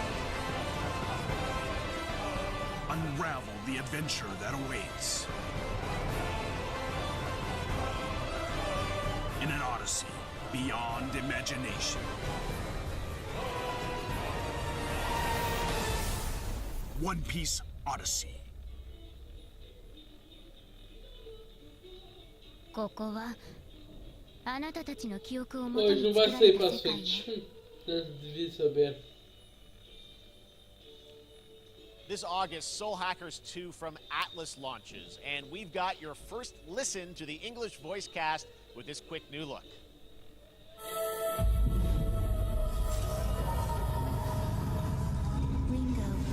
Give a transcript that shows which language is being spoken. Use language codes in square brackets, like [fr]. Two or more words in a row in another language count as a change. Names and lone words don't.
[en] Unravel the adventure that awaits. Odyssey, beyond imagination. One Piece Odyssey. [ja] ここはあなたたちの記憶をもと [pt] Hoje [ja] に [pt] não [ja] 作 [pt] vai [ja] ら [pt] sair [ja] れ [pt] pra [ja] た世界 [pt] frente. Devia saber. [en] This August, Soul Hackers 2 from Atlas launches, and we've got your first listen to the English voice cast with this quick new look. Ringo.